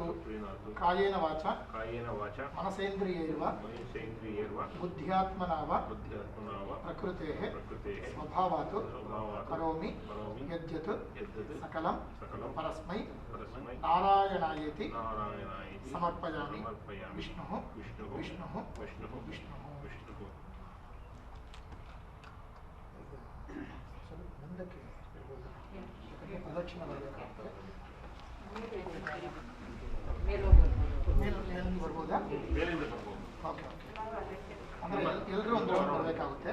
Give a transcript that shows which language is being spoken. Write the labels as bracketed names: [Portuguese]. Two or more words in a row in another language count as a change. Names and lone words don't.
[Sanskrit] कायेन वाचा मनसेन्द्रियैर्व बुद्ध्यात्मना वा प्रकृतेः स्वभावात् करोमि यद्यत् सकलं परस्मै नारायणायेति समर्पयामि विष्णुः विष्णुः विष्णुः [Kannada] ಮುಂದಕ್ಕೆ ಪ್ರದಕ್ಷಿಣೆ ಮಾಡಬೇಕಾಗ್ತದೆ. ಮೇಲಿಂದ ಬರ್ಬೋದಾ? [English] okay okay. [Kannada] ಅಂದರೆ ಎಲ್ಲರೂ ಒಂದು ರೌಂಡ್ ಬರಬೇಕಾಗುತ್ತೆ.